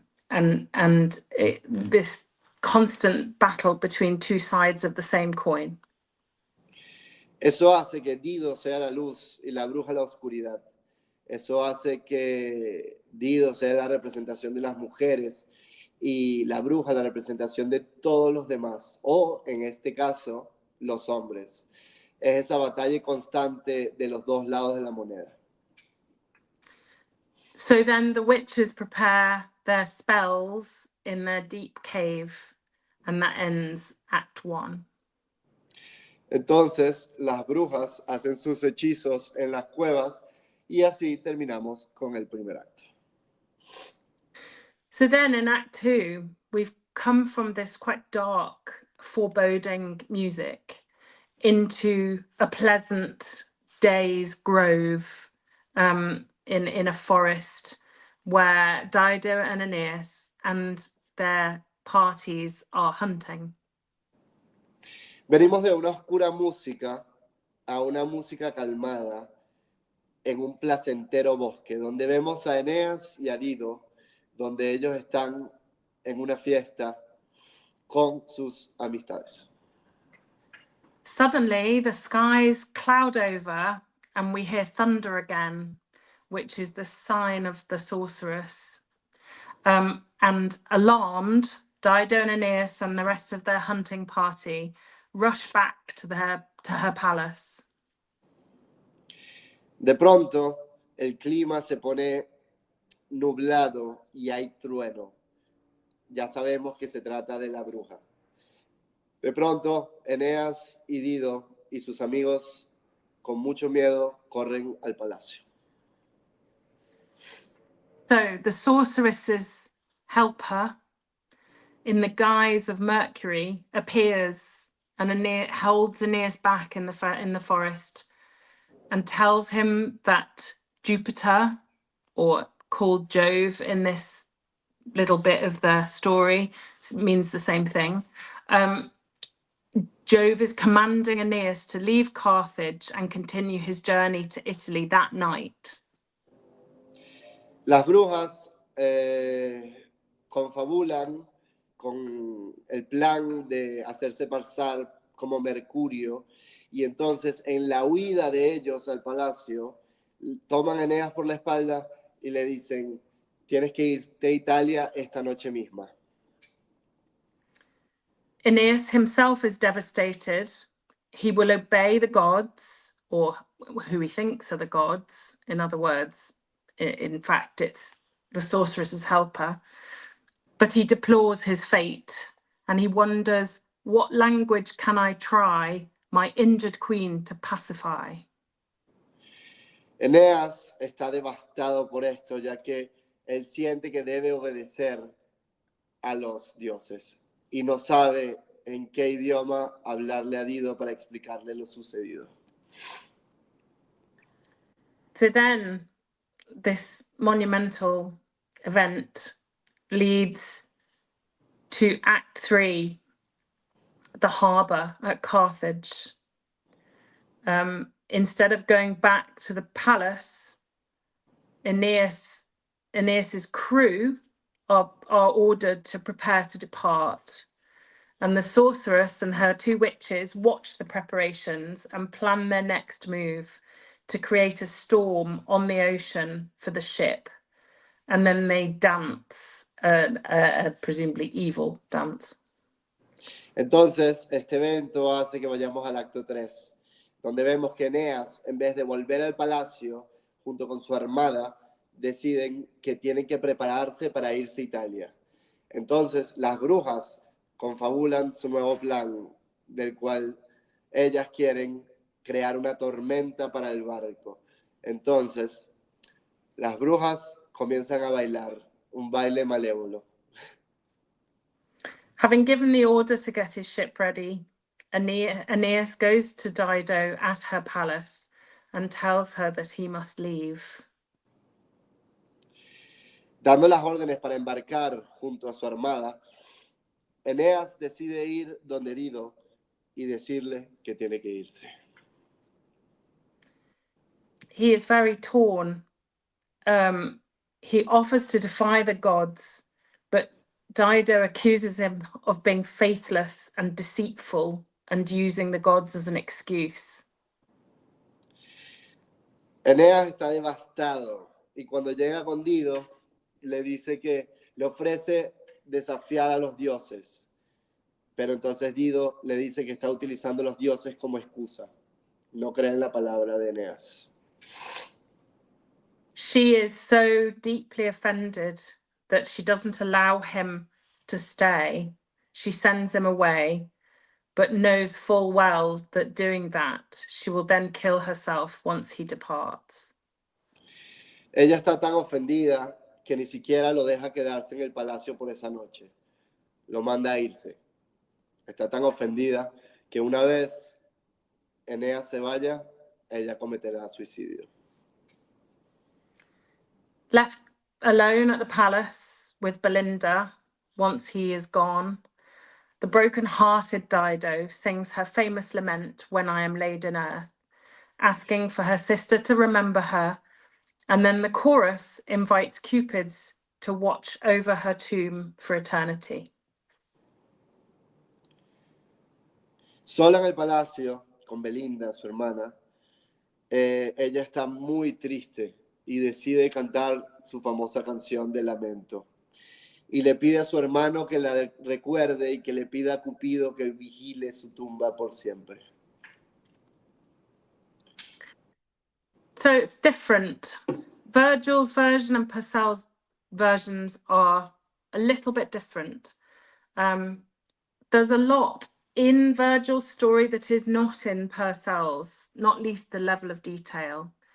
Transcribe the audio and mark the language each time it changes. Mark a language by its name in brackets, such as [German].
[English] This constant battle between two sides of the same coin. [Spanish] Eso hace que Dido sea la luz y la bruja la oscuridad. Eso hace que Dido sea la representación de las mujeres y la bruja la representación de todos los demás, o en este caso, los hombres. Es esa batalla constante de los dos lados de la moneda. [English] So then the witches prepare their spells in their deep cave, and that ends Act 1. [Spanish] Entonces, las brujas hacen sus hechizos en las cuevas y así terminamos con el primer acto. [English] So then in Act 2, we've come from this quite dark, foreboding music into a pleasant day's grove in a forest where Dido and Aeneas and their parties are hunting. [Spanish] Venimos de una oscura música a una música calmada en un placentero bosque, donde vemos a Eneas y a Dido, donde ellos están en una fiesta con sus amistades. [English] Suddenly, the skies cloud over and we hear thunder again, which is the sign of the sorceress. And And alarmed, Dido and Aeneas and the rest of their hunting party rush back to her palace. [Spanish] De pronto, el clima se pone nublado y hay trueno. Ya sabemos que se trata de la bruja. De pronto, Eneas y Dido y sus amigos, con mucho miedo, corren al palacio. [English] So the sorceress's helper, in the guise of Mercury, appears and holds Aeneas back in the forest and tells him that Jupiter, or called Jove in this little bit of the story, means the same thing. Jove is commanding Aeneas to leave Carthage and continue his journey to Italy that night. [Spanish] Las brujas confabulan con el plan de hacerse pasar como Mercurio, y entonces en la huida de ellos al palacio toman a Eneas por la espalda y le dicen: tienes que irte a Italia esta noche misma. [English] Aeneas himself is devastated. He will obey the gods, or who he thinks are the gods. In other words, in fact, it's the sorceress's helper. But he deplores his fate, and he wonders, what language can I try my injured queen to pacify? [Spanish] Eneas está devastado por esto, ya que él siente que debe obedecer a los dioses y no sabe en qué idioma hablarle a Dido para explicarle lo sucedido. [English] So then this monumental event leads to Act 3, the harbour at Carthage. Instead of going back to the palace, Aeneas's crew are ordered to prepare to depart. And the sorceress and her two witches watch the preparations and plan their next move to create a storm on the ocean for the ship. And then they dance, a presumably evil dance. [Spanish] Entonces, este evento hace que vayamos al acto 3, donde vemos que Eneas, en vez de volver al palacio, junto con su armada, deciden que tienen que prepararse para irse a Italia. Entonces, las brujas confabulan su nuevo plan, del cual ellas quieren crear una tormenta para el barco. Entonces, las brujas comienzan a bailar, un baile malévolo. [English] Having given the order to get his ship ready, Aeneas goes to Dido at her palace and tells her that he must leave. [Spanish] Dando las órdenes para embarcar junto a su armada, Eneas decide ir donde Dido y decirle que tiene que irse. [English] He is very torn. He offers to defy the gods, but Dido accuses him of being faithless and deceitful and using the gods as an excuse. [Spanish] Eneas está devastado y cuando llega con Dido le dice que le ofrece desafiar a los dioses, pero entonces Dido le dice que está utilizando los dioses como excusa. No cree en la palabra de Eneas. [English] She is so deeply offended that she doesn't allow him to stay. She sends him away, but knows full well that doing that, she will then kill herself once he departs. [Spanish] Ella está tan ofendida que ni siquiera lo deja quedarse en el palacio por esa noche. Lo manda a irse. Está tan ofendida que una vez Eneas se vaya, ella cometerá suicidio. [English] Left alone at the palace with Belinda, once he is gone, the broken-hearted Dido sings her famous lament, When I Am Laid in Earth, asking for her sister to remember her, and then the chorus invites Cupids to watch over her tomb for eternity. [Spanish] Sola en el palacio, con Belinda, su hermana, ella está muy triste y decide cantar su famosa canción de lamento. y le pide a su hermano que la recuerde y que le pida a Cupido que vigile su tumba por siempre. [English] So it's different. Virgil's version and Purcell's versions are a little bit different. There's a lot in Virgil's story that is not in Purcell's, not least the level of detail.